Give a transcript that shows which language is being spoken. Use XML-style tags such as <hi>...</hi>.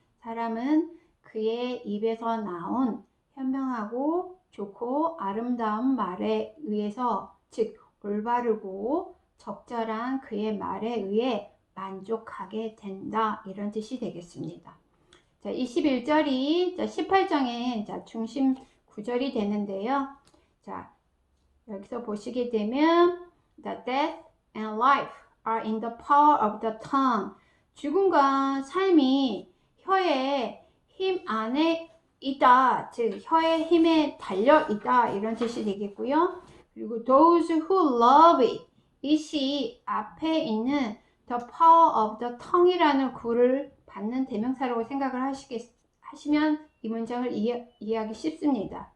<ko>사람은 그의 입에서 나온 현명하고 좋고 아름다운 말에 의해서, 즉 올바르고 적절한 그의 말에 의해 만족하게 된다, 이런 뜻이 되겠습니다. 자, 21절이 18장의 중심 구절이 되는데요.</ko> <en>자,</en> <ko>여기서 보시게 되면</ko> <en>The death and life are in the power of the tongue.</en> <ko>죽음과 삶이 혀의 힘 안에 있다, 즉 혀의 힘에 달려 있다, 이런 뜻이 되겠고요. 그리고</ko> <en>those who love it,</en> <ko>it이 앞에 있는 the power of the tongue이라는 구를 받는 대명사라고 생각을 하시면 이 문장을 이해하기 쉽습니다.</ko>